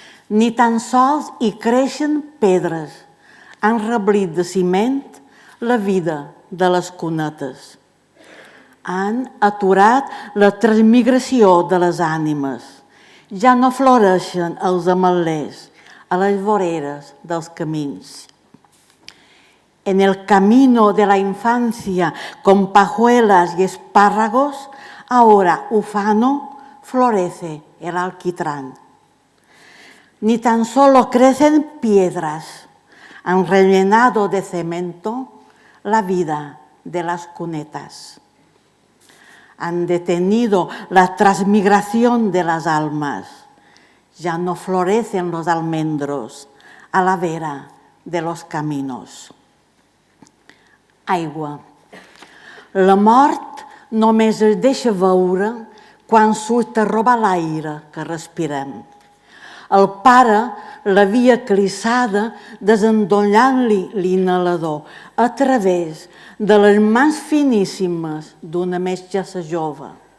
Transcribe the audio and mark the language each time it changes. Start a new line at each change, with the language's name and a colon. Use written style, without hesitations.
Catalan: Ni tan sols hi creixen pedres, han reblit de ciment la vida de les cunetes. Han aturat la transmigració de les ànimes. Ja no floreixen els ametllers a les voreres dels camins.
Spanish: En el camino de la infancia, con pajuelas y espárragos, ahora ufano florece el alquitrán. Ni tan solo crecen piedras, han rellenado de cemento la vida de las cunetas. Han detenido la transmigración de las almas. Ya no florecen los almendros a la vera de los caminos.
Catalan: Aigua. La mort només es deixa veure quan surt a robar l'aire que respirem. El pare l'havia clissada desendollant-li l'inhalador a través de les mans finíssimes d'una metgessa jove.